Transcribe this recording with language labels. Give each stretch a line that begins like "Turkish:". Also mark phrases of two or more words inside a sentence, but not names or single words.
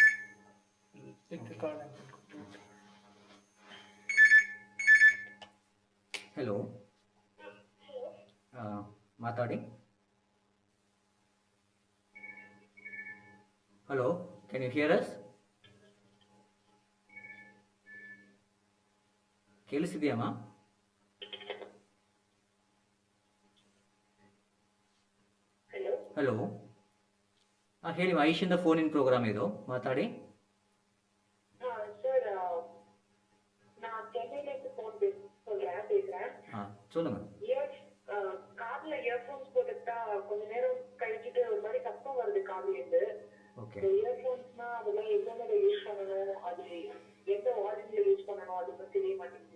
English: Pick the card and conclude. Hello. Matadi. Hello. Can you hear us?
Kannada: ಕೇಳಿಸಿದೆಯಮ್ಮ? ಹಲೋ ಹಲೋ. ಹೇಳಿ, ಐಶಿಂದ
English: phone in program
Kannada: ಇದು, ಮಾತಾಡಿ.
Tamil: சார் நான் சென்னையில இருந்து போன் பேசுறேன். சொல்லுங்க. காதுல இயர்போன்ஸ் போட்டுட்டா கொஞ்ச நேரம் கழிச்சுட்டு ஒரு மாதிரி சத்தம் வருது காதுல இருந்து. ஓகே. இயர்போன்ஸ்னா அதெல்லாம் எவ்வளவு யூஸ் பண்ணணும், அது எந்த வால்யூம்ல யூஸ் பண்ணணும், அது பத்தி தெரிய மாட்டேங்குது.